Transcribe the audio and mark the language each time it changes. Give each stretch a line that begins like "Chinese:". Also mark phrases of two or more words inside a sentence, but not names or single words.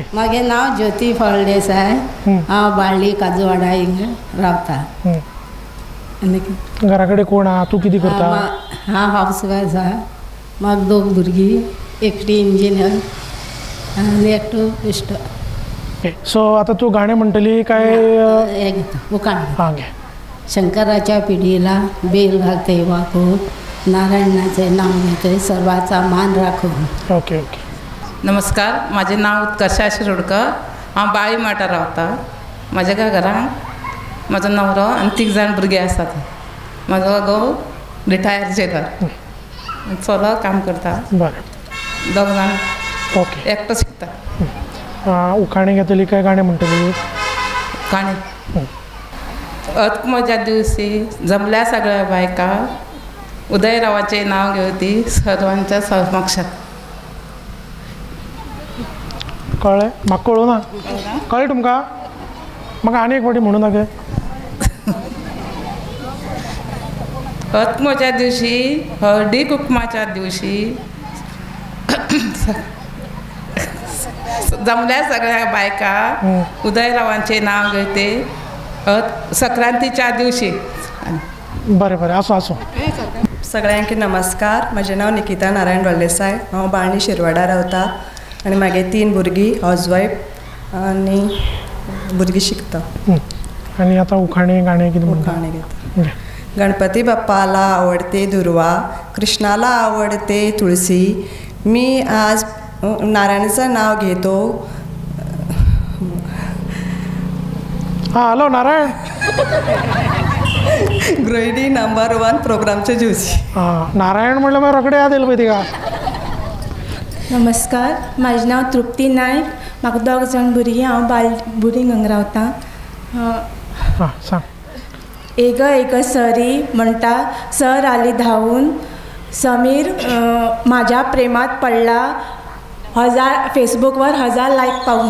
Konkani: मागे नांव ज्योती फळदेसाय. हांव बाळ्ळी काजूवाडा हिंग रावता. घरा कडेन कोण आहा? तूं कितें करता? हांव
English: house wife
Konkani: आहा. म्हाका 2 भुरगीं, एकटी इंजिनियर आनी एकटो इश्ट.
English: okay so
Konkani: आतां तूं गाणें म्हणटली काय? हें घेता उखाण. हां घे.
Marathi: शंकराच्या पिढीला बेल घालते वाकून, नारायणाचे नाव घेते सर्वाचा मान राखून.
English: okay okay.
Marathi: नमस्कार, माझे नाव उत्कर्षा शिरोडकर.
Konkani: हांव बाळी माटा रावता. म्हाज्या घरांत म्हाजो नवरो आनी 3 जाण भुरगीं आसात. म्हाजो घोव
English: retired jailer.
Konkani: चलो काम करता. बरें 2 जाण. ओके. एकटो शिकता. उखाणे घेतली काय गाणें म्हणटली? गाणें.
Marathi: अत्मच्या दिवशी जमल्या सगळ्या बायका, उदयरावाचे नाव घेवती सर्वांच्या समक्षात.
Konkani: कळ्ळें? म्हाका कळूं ना. कळ्ळें तुमकां? म्हाका आनी एक फावटी म्हणूं नाका.
Marathi: अत्मच्या दिवशी, हळदी कुकुमाच्या दिवशी जमल्या सगळ्या बायका उदयरावांचे नाव घेते संक्रांतीच्या दिवशी.
Konkani: बरें बरें आसूं आसूं. सगळ्यांक नमस्कार. म्हजें नांव निकिता नारायण फळदेसाय. हांव बाळ्ळी शिरवाडा रावता आनी म्हागे 3 भुरगीं हावजवायफ आनी भुरगीं शिकता. आनी आतां उखाणे गाणें कितें म्हणटा? उखाणे घेता.
Marathi: गणपती बाप्पाला आवडते दुर्वा, कृष्णाला आवडते तुळसी, मी आज नारायणाचं नाव घेतो.
Konkani: हां हॅलो नारायण.
Marathi: गृहिणी नंबर 1 प्रोग्रामच्या दिवशी.
Konkani: हां नारायण म्हणल्यार मागीर रोखडें याद येयलें पळय तिका. नमस्कार, म्हजें नांव तृप्ती नायक. म्हाका 2 जाण भुरगीं. हांव बुरींग हांगा रावता. हां सांग. एक सरी म्हणटा
Marathi: सर आली धांवून, समीर म्हाज्या प्रेमात पडला, 1000 फेसबुकवर 1000 लायक पावून.